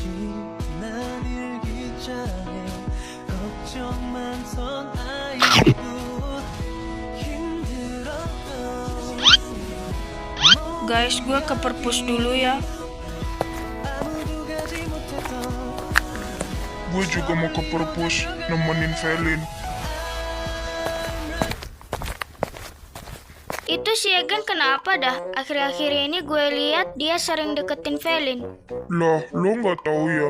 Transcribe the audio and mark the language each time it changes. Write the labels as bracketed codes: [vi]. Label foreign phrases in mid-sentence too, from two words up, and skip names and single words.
[ko] 난 일기장에 걱정 많던 아이고 힘들었던. [id] Guys, gue ke perpus dulu ya. [ko] 아무도 가지 못했던. [id] Gue juga mau ke perpus nemenin Felin. Itu si Egan kenapa dah? Akhir-akhir ini gue lihat dia sering deketin Felin. Lah, lo nggak tahu ya?